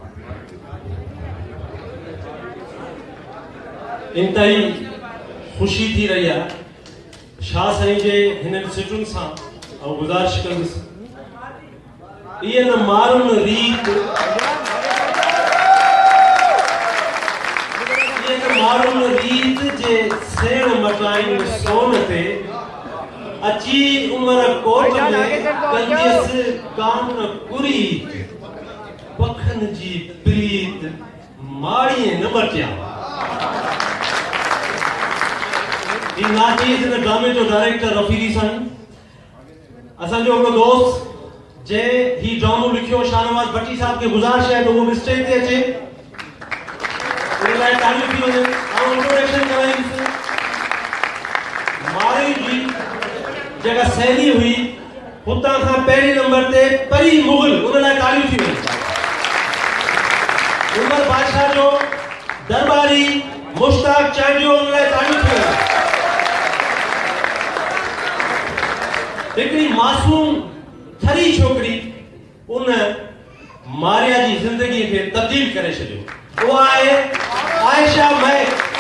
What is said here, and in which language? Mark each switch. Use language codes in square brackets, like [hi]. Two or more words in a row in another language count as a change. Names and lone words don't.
[sd] इंतहाई खुशी थी रही आहे शाह साईं जे हिन सिटुनि सां ऐं गुज़ारिश कंदुसि इहे न मारुनि रीत इहे न मारुनि रीत जे सेण मटाइनि सोन ते अची उमर कोट में कंदियसि कान कुरी पखन जी प्रीत माड़ीअ न मटिया [ur] ये नाचीज़ इन ड्रामे [sd] जो डायरेक्टर रफीदी साईं असांजो हिकिड़ो दोस्त जे ही ड्रामो लिखियो शाहनवाज भट्टी साहब के [ur] गुज़ारिश है तो वो भी [sd] स्टेज ते अचे उन लाइ तालियूं थी वञनि ऐं इंट्रोडक्शन कराईंदुसि मारी जी जेका सहेली हुई हुतां खां पहिरीं नंबर ते परी मुगल उन लाइ तालियूं थी वञनि उमर बादशाह जो दरबारी मुश्ताक चांडियो उन लाइ तालियूं थी वञनि हिकिड़ी मासूम थरी छोकरी उन मारिया जी जिंदगी के तब्दील करे छॾियो वो आहे आयशा महक।